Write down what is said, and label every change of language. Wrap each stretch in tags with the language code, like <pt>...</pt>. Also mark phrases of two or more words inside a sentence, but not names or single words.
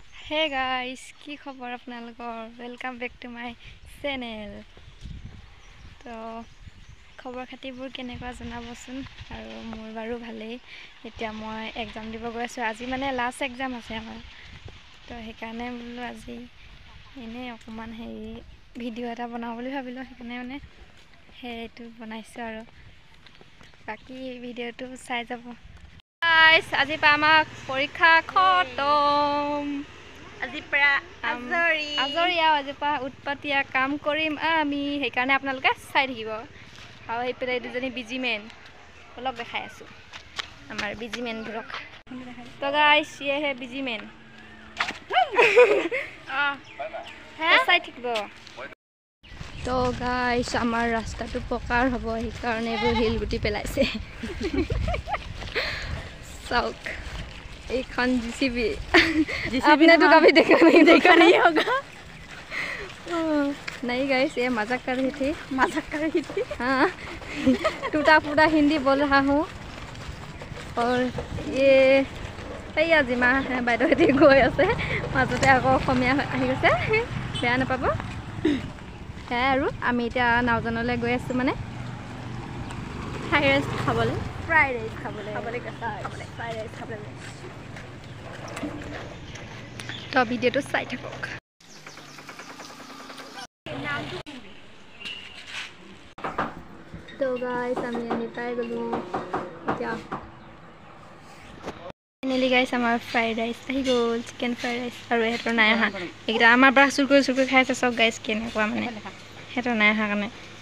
<en>Hey guys,</en> <as>কি খবৰ আপোনালোকৰ?</as> <en>Welcome back to my channel.</en> <as>তো খবৰ খাতিবোৰ কেনেকুৱা জনাবচোন আৰু মোৰ বাৰু ভালেই। এতিয়া মই এক্সাম দিব গৈ আছোঁ। আজি মানে লাষ্ট এক্সাম আছে আমাৰ। তো সেইকাৰণে বোলো আজি এনে অকমান ভিডিঅ' এটা বনাওঁ বুলি ভাবিলোঁ। সেইকাৰণে মানে সেইটো বনাইছোঁ আৰু বাকি ভিডিঅ'টো চাই যাব। Guys, আজি পা আমাৰ পৰীক্ষা খতম। আজি পৰা আজৰি আজি পৰা উৎপাতিয়া কাম কৰিম আমি সেইকাৰণে আপোনালোকে চাই থাকিব আৰু সেইপিনে দুজনী বিজিমেন অলপ দেখাই আছোঁ আমাৰ বিজিমেনবোৰক তো গাইছ</as> <hi>ये है</hi> <as>বিজিমেন চাই থাকিব তো গাইছ আমাৰ ৰাস্তাটো পকাৰ হ'ব সেইকাৰণে এইবোৰ হিল গুটি পেলাইছে চাওক এইখন</as> <hi>जीसीबी आपने तो कभी देखा नहीं होगा नहीं गाइस ये मजाक कर रही थी हाँ टूटा फूटा हिंदी बोल रहा हूँ और ये सही आज माँ</hi> <as>বাইদেউহঁতে গৈ আছে মাজতে আকৌ অসমীয়া আহি গৈছে বেয়া নাপাব সেয়াই আৰু আমি এতিয়া নাওজানলৈ গৈ আছোঁ মানে ফ্ৰাইড ৰাইচ খাবলৈ তো ভিডিঅ'টো চাই থাকক তো গাইছ আমি আহি পাই গ'লোঁ এতিয়া ফাইনেলি গাইছ আমাৰ ফ্ৰাইড ৰাইচ আহি গ'ল চিকেন ফ্ৰাইড ৰাইচ আৰু সিহঁতৰ নাই অহা এইকেইটা আমাৰ পৰা চুৰ কৰি খাই আছে চব গাইছ কেনেকুৱা মানে সিহঁতৰ নাই অহা কাৰণে</as>